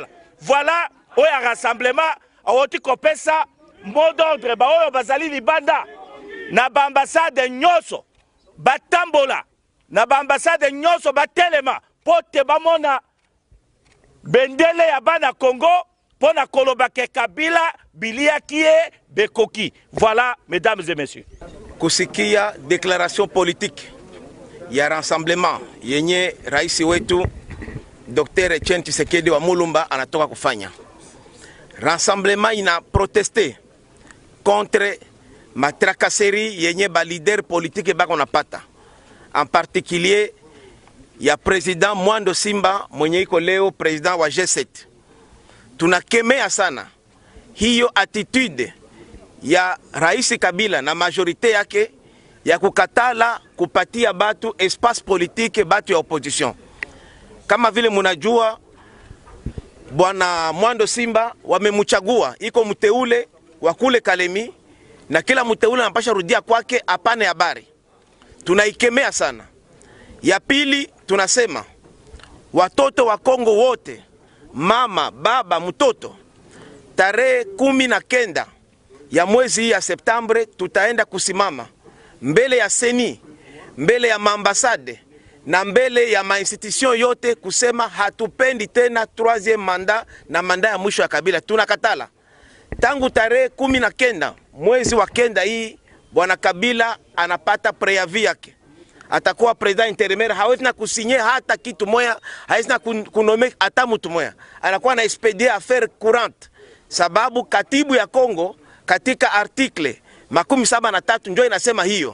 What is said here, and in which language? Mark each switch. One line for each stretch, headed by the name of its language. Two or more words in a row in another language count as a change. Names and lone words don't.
Lingala: Voilà, oya rassemblement, aoti kopesa,
French: mot d'ordre,
Lingala: ba oyo bazali libanda, na ba ambassade nyonso, batambola, na ba ambassade nyonso batelema, pote bamona bendele ya bana Congo, pona kolobake Kabila, biliakie, bekoki.
French: Voilà, mesdames et messieurs.
Swahili: Kusikia
French: déclaration politique
Swahili: ya rassemblement yenye rais wetu Dr. Etienne Tshisekedi wa Mulumba anatoka kufanya. Rassemblement ina
French: protesté contre matracasserie
Swahili: yenye ba
French: leader politique
Swahili: bako napata.
French: En particulier
Swahili: ya président Mwando Simba mwenye iko leo président wa G7. Tunakemea sana hiyo attitude ya Rais Kabila na majorite yake ya kukatala kupatia batu
French: espace politique
Swahili: batu ya opposition. Kama vile munajua bwana Mwando Simba wamemuchagua, iko mteule wa kule Kalemi na kila mteule anapasha rudia kwake apane habari. Tunaikemea sana. Ya pili tunasema watoto wa Kongo wote, mama, baba, mtoto, tarehe 19 ya mwezi ya Septembre tutaenda kusimama mbele ya Seni, mbele ya maambasade na mbele ya mainstitution yote kusema hatupendi tena 3e mandat na mandat ya mwisho ya Kabila. Tunakatala. Tangu tarehe 19 mwezi wa kenda hii bwana Kabila anapata preavis yake. Atakuwa
French: president intérimaire,
Swahili: hawezi na kusinye hata kitu moya, hawezi na kunome hata mtu moya. Anakuwa na
French: expedie affaire courante.
Swahili: Sababu katibu ya Kongo katika article 73 ndio inasema hiyo.